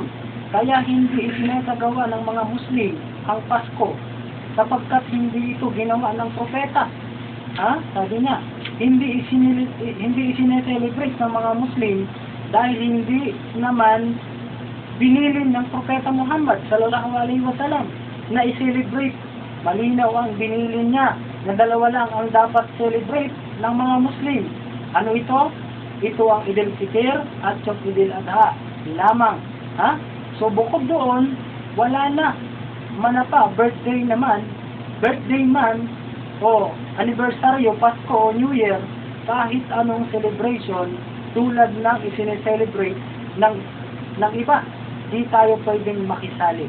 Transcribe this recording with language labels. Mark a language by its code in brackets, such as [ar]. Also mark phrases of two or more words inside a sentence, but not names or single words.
[tl] Kaya hindi isinasagawa ng mga Muslim ang Pasko sapagkat hindi ito ginawa ng propeta. Sabi niya, hindi isineselebrate ng mga Muslim dahil hindi naman binilin ng propeta Muhammad [ar] صلى الله عليه وسلم [tl] na i-celebrate. Malinaw ang binilin niya na dalawa lang ang dapat celebrate ng mga Muslim. Ano ito? Ito ang Idul Fitr at yung Idul Adha. Lamang. So bukod doon, wala na. Manapa, birthday naman, birthday man, o anibersaryo, Pasko o New Year, kahit anong celebration, tulad ng isineselebrate ng iba, di tayo pwedeng makisali.